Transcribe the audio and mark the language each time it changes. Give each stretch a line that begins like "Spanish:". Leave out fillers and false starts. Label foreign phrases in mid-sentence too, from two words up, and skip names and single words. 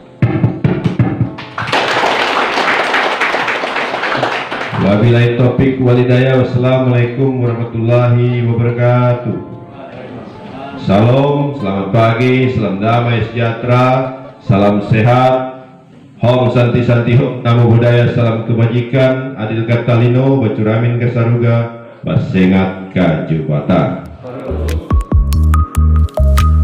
Arabic: وبالله التوفيق والهداية. والسلام عليكم ورحمة الله وبركاته.
Indonesian: Salam, selamat pagi, salam damai sejahtera, salam sehat,
Sanskrit: ॐ शान्ति शान्ति ॐ,
Pali: Namo Buddhaya,
Indonesian: salam kebajikan,
Kendayan: adil katalino, bacuramin kasaruga, basengat kajubata.